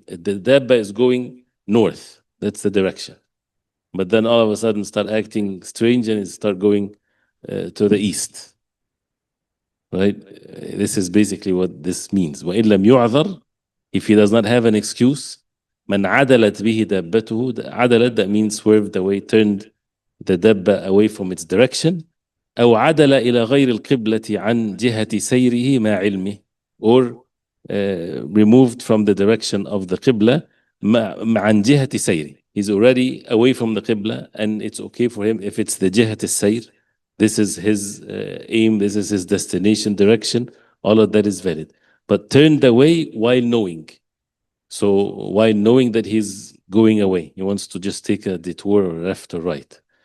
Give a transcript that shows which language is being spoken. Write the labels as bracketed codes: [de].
[en] The dabba is going north. That's the direction. But then all of a sudden start acting strange and it start going to the east. Right? This is basically what this means. [ar] وَإِن لَمْ يُعْذَرْ, [en] if he does not have an excuse, [ar] مَنْ عَدَلَتْ بِهِ دَبَّتُهُ. [en] عَدَلَت, that means swerved away, turned the dabba away from its direction. [ar] أو عدل إلى غير القبلة عن جهة سيره مع علمه, [en] or removed from the direction of the qibla [ar] عن جهة سيره. [en] He's already away from the qibla and it's okay for him if it's the [ar] جهة السير. [en] This is his aim, this is his destination, direction, all of that is valid. But turned away while knowing. So while knowing that he's going away, he wants to just take a detour left or right.